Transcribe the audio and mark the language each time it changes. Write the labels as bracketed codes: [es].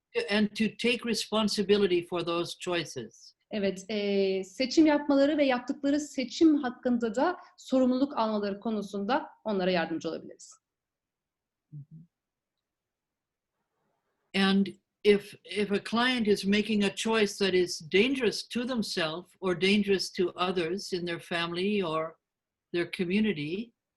[en] and to take responsibility for those choices. [tr] Evet, seçim yapmaları ve yaptıkları seçim hakkında da sorumluluk almaları konusunda onlara yardımcı olabiliriz. [en] And if a client is making a choice that is dangerous to themselves or dangerous to others in their family or their community,